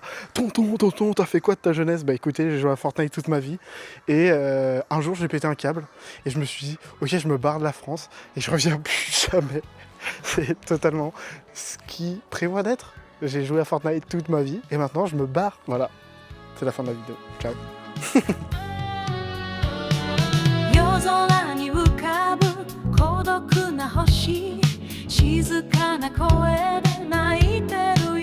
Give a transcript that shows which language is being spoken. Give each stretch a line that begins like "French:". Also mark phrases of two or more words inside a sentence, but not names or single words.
French: Tonton, t'as fait quoi de ta jeunesse? Bah écoutez, j'ai joué à Fortnite toute ma vie. Et un jour, j'ai pété un câble. Et je me suis dit, ok, je me barre de la France. Et je reviens plus jamais. C'est totalement ce qui prévoit d'être. J'ai joué à Fortnite toute ma vie. Et maintenant, je me barre. Voilà, c'est la fin de la vidéo. Ciao.
Japanese: 夜空に浮かぶ孤独な星静かな声で泣いてる